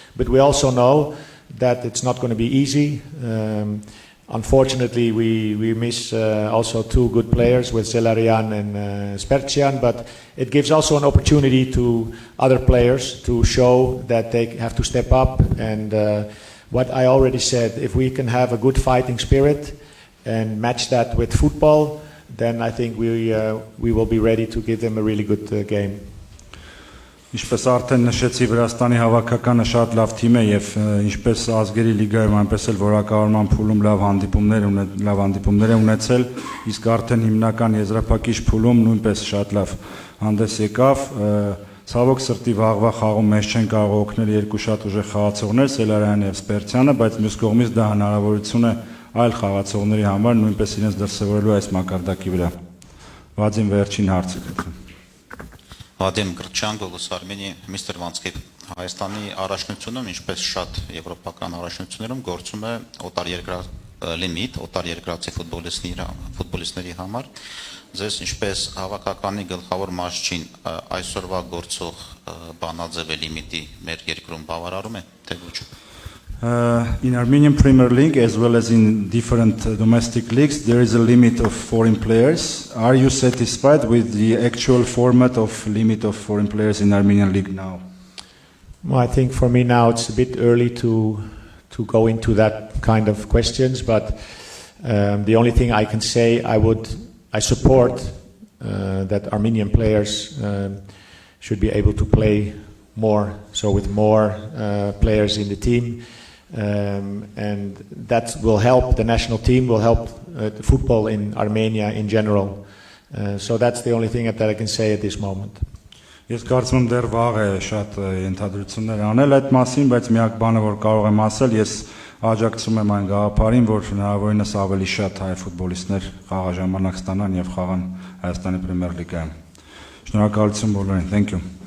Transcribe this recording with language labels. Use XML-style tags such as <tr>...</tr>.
<en>But we also know that it's not going to be easy. Unfortunately, we miss also 2 good players with Zelarian and Spertian, but it gives also an opportunity to other players to show that they have to step up. And what I already said, if we can have a good fighting spirit and match that with football, then I think we will be ready to give them a really good game.</en> <hy>Ինչպես արդեն նշեցի, Վրաստանի հավաքականը շատ լավ թիմ է եւ ինչպես ազգերի լիգայում, այնպես էլ որակավորման փուլում լավ հանդիպումներ է ունեցել, իսկ արդեն հիմնական եզրափակիչ փուլում նույնպես շատ լավ հանդես եկավ։ Ցավոք սրտի վաղվա խաղում մեզ չեն կարող օգնել 2 շատ ուժեղ խաղացողներ, Սելարյանը եւ Սպերցյանը, բայց մյուս կողմից դա հնարավորություն է այլ խաղացողների համար նույնպես իրենց դրսևորելու այս մակարդակի վրա։ Վադիմ վերջին հարցը կգրկեմ։ Վադիմ Գրչյան, Գողոս Արմենիա, Միստր Վանսկի, Հայաստանի առաջնությունում, ինչպես շատ եվրոպական առաջնություններում գործում է լիմիտ, օտարերկրացի ֆուտբոլիստների համար։ Ձեզ ինչպես հավաքականի գլխավոր մարզչին այսօրվա գործող բանաձևը լիմիտի մեր երկրում բավարարում է, թե ոչ։</hy> <en>In Armenian Premier League, as well as in different domestic leagues, there is a limit of foreign players. Are you satisfied with the actual format of limit of foreign players in Armenian League now? Well, I think for me now it's a bit early to go into that kind of questions, but the only thing I can say, I support that Armenian players should be able to play more, so with more players in the team. And that will help the national team, will help the football in Armenia in general. So that's the only thing that I can say at this moment.</en> <hy>Ես կարծում եմ դեռ վաղ է շատ ենթադրություններ անել այդ մասին, բայց միակ բանը որ կարող եմ ասել, ես աջակցում եմ այն գաղափարին, որ հնարավորինս ավելի շատ հայ ֆուտբոլիստներ խաղաժամանակ ստանան եւ խաղան Հայաստանի Պրեմիեր լիգայում։ Շնորհակալություն բոլորին.</hy> <en>Thank you.</en>